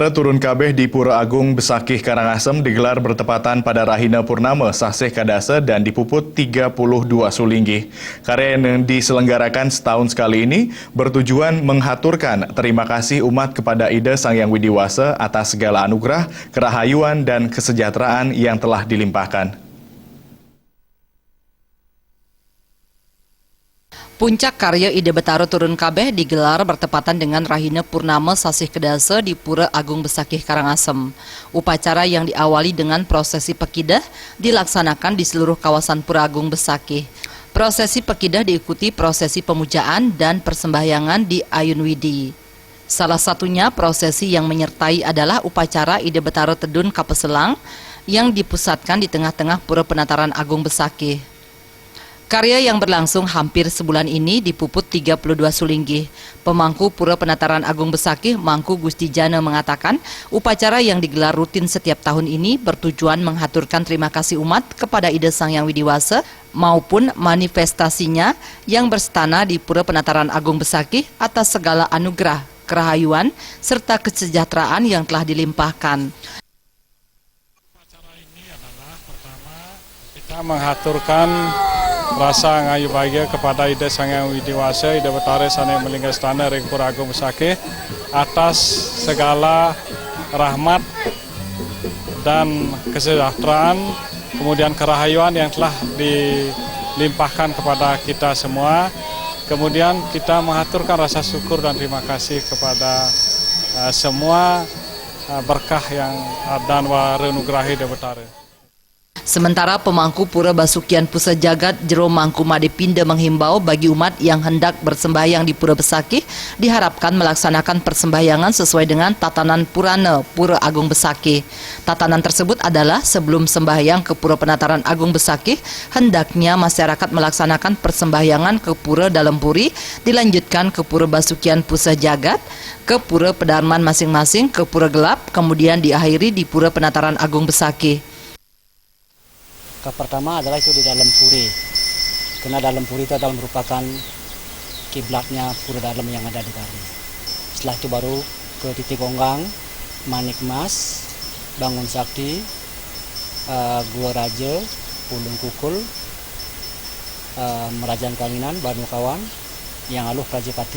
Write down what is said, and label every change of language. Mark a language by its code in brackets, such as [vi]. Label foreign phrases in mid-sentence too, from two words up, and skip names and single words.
[id] turun kabeh di Pura Agung Besakih Karangasem digelar bertepatan pada Rahina Purnama Sasih Kadasa dan dipuput 32 Sulinggi. Karya yang diselenggarakan setahun sekali ini bertujuan menghaturkan terima kasih umat kepada Ida Sang Hyang Widiwasa atas segala anugerah, kerahayuan, dan kesejahteraan yang telah dilimpahkan. Puncak karya Ida Betara turun kabeh digelar bertepatan dengan Rahina Purnama Sasih Kedasa di Pura Agung Besakih Karangasem. Upacara yang diawali dengan prosesi pekidah dilaksanakan di seluruh kawasan Pura Agung Besakih. Prosesi pekidah diikuti prosesi pemujaan dan persembahyangan di Ayun Widi. Salah satunya prosesi yang menyertai adalah upacara Ida Betara Tedun Kapeselang yang dipusatkan di tengah-tengah Pura Penataran Agung Besakih. Karya yang berlangsung hampir sebulan ini dipuput 32 Sulinggi. Pemangku Pura Penataran Agung Besakih, Mangku Gusti Jana mengatakan, upacara yang digelar rutin setiap tahun ini bertujuan menghaturkan terima kasih umat kepada Ida Sang Hyang Widiwasa maupun manifestasinya yang berstana di Pura Penataran Agung Besakih atas segala anugerah, kerahayuan, serta kesejahteraan yang telah dilimpahkan. Acara ini adalah pertama kita menghaturkan rasa ngayu bahagia kepada Ida Sang Hyang Widiwasa, Ida Betara [ban] Sana Melinggasthana Ring [id] Pura Agung Besakih atas segala rahmat dan kesejahteraan, kemudian kerahayuan yang telah dilimpahkan kepada kita semua. Kemudian kita mengaturkan rasa syukur dan terima kasih kepada semua berkah yang dan warenugrahi Ida Betara. Sementara pemangku Pura Basukian Pusa Jagat Jero Mangku Madepinda menghimbau bagi umat yang hendak bersembahyang di Pura Besakih diharapkan melaksanakan persembahyangan sesuai dengan tatanan Purana Pura Agung Besakih. Tatanan tersebut adalah sebelum sembahyang ke Pura Penataran Agung Besakih, hendaknya masyarakat melaksanakan persembahyangan ke Pura Dalam Puri, dilanjutkan ke Pura Basukian Pusa Jagat, ke Pura Pedarman masing-masing, ke Pura Gelap, kemudian diakhiri di Pura Penataran Agung Besakih. Pertama adalah itu di dalam puri, karena dalam puri itu adalah merupakan kiblatnya pura dalam yang ada di Bali. Setelah itu baru ke Titik Onggang, Manik Mas, Bangun Sakti, Gua Raja, Pulung Kukul, Merajaan Kawinan, Banu Kawan, yang aluh Prajapati.